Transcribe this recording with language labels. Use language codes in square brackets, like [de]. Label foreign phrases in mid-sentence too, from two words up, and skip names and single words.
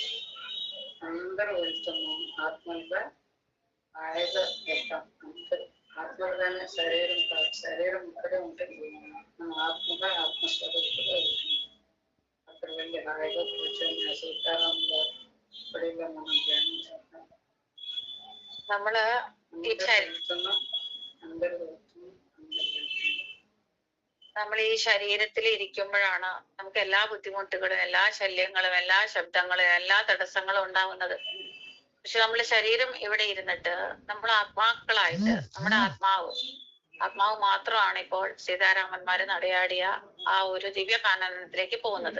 [te] అందరూ వెళ్తున్నాం ఆత్మగా, హాయిగా వెళ్తాం. అందరూ ఆత్మగానే, శరీరం కాదు. శరీరం ఇక్కడే ఉంటుంది. మనం ఆత్మగా ఆత్మస్వరూపుగా వెళ్తున్నాం. అక్కడ వెళ్ళి హాయిగా కూర్చొని సీతారాముల పడిలో మనం ధ్యానం చేద్దాం. [ml] നമ്മള് നമ്മൾ ഈ ശരീരത്തിൽ ഇരിക്കുമ്പോഴാണ് നമുക്ക് എല്ലാ ബുദ്ധിമുട്ടുകളും, എല്ലാ ശല്യങ്ങളും, എല്ലാ ശബ്ദങ്ങളും, എല്ലാ തടസ്സങ്ങളും ഉണ്ടാവുന്നത്. പക്ഷെ നമ്മള് ശരീരം ഇവിടെ ഇരുന്നിട്ട് നമ്മൾ ആത്മാക്കളായിട്ട്, നമ്മുടെ ആത്മാവ് മാത്രമാണ് ഇപ്പോൾ സീതാരാമന്മാര് നടയാടിയ ആ ഒരു ദിവ്യ കാനനത്തിലേക്ക് പോകുന്നത്.